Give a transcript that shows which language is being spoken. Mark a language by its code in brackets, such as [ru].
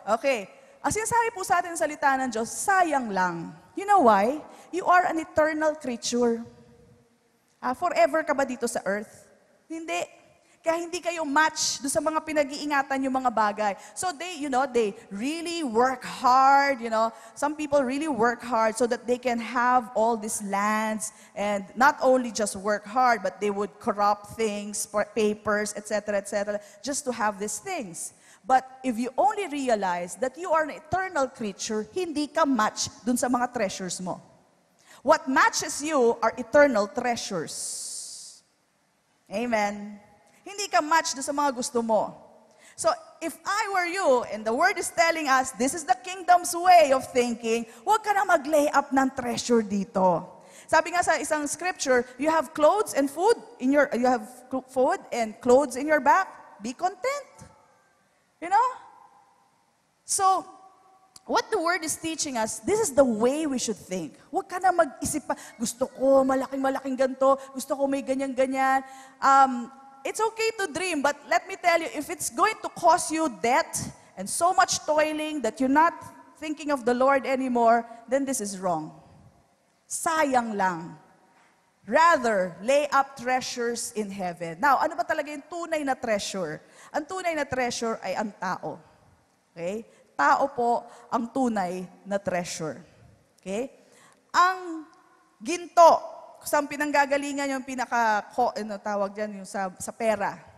[tl] Okay, ang sinasabi po sa atin salita ng Diyos, sayang lang. [en] You know why? You are an eternal creature. [tl] Forever ka ba dito sa earth? Hindi. Kaya hindi kayo match do sa mga pinag-iingatan yung mga bagay. [en] So they really work hard, Some people really work hard so that they can have all these lands, and not only just work hard, but they would corrupt things, papers, etc., just to have these things. But if you only realize that you are an eternal creature, [tl] hindi ka match dun sa mga treasures mo. [en] What matches you are eternal treasures. Amen. [tl] Hindi ka match doon sa mga gusto mo. [en] So, if I were you, and the word is telling us, this is the kingdom's way of thinking, [tl] huwag ka na mag-lay up ng treasure dito. Sabi nga sa isang scripture, [en] you have clothes and food you have food and clothes in your back, be content. So, what the word is teaching us, this is the way we should think. [tl] Huwag ka na mag-isip pa, gusto ko malaking ganito, gusto ko may ganyan-ganyan. [en] It's okay to dream, but let me tell you, if it's going to cause you debt and so much toiling that you're not thinking of the Lord anymore, then this is wrong. [tl] Sayang lang. [en] Rather, lay up treasures in heaven. [tl] Now, ano ba talaga yung tunay na treasure? Ang tunay na treasure ay ang tao. Okay? Tao po ang tunay na treasure. Okay? Ang ginto, saan pinanggagalingan yung tawag dyan, yung sa pera.